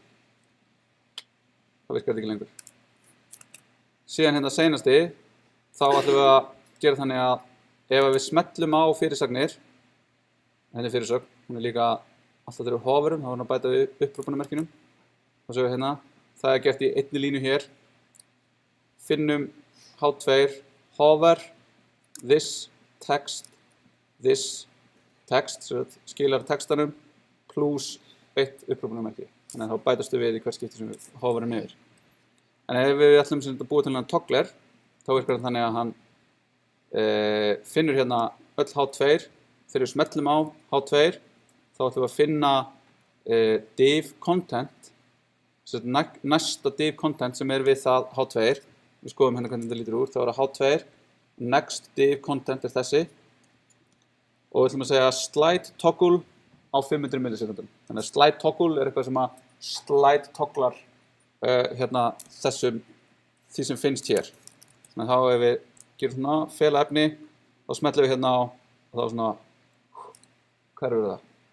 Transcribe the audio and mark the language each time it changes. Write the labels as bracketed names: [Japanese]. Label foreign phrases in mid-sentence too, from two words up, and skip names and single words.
[Icelandic] Það virkar þetta ekki lengur. Síðan hérna seinasti, þá ætlum við að gera þannig að ef við smellum á fyrirsagnir, hérna fyrirsögn, hún líka alltaf þegar við hoverum, þá að bæta við upprópunarmerkinum. Þá séum við hérna, það gert í einni línu hér. Finnum h2, [English] hover, this text, [Icelandic] skilar textanum, plus 1 upprópunarmerki. Þannig að þá bætastu við í hvert skipti sem við hoverum yfir. En ef við ætlum að búa til hann toggler, þá virkar þannig að hann finnur hérna öll h2. Þegar við smellum á h2, þá ætlum við að finna [English] div content, [Icelandic] næsta [English] div content [Icelandic] sem við það h2. Við skoðum hérna hvernig þetta lítur úr, þá það h2, [English] next div content [Icelandic] þessi, og við ætlum að segja [English] slide toggle [Icelandic] á 500 millisekundum. Þannig að [English] slide toggle [Icelandic] eitthvað sem að slide togglar hérna því sem finnst hér. Þannig að þá ef við gerum svona fela efni, þá smellum við hérna á og þá svona, hver eru það?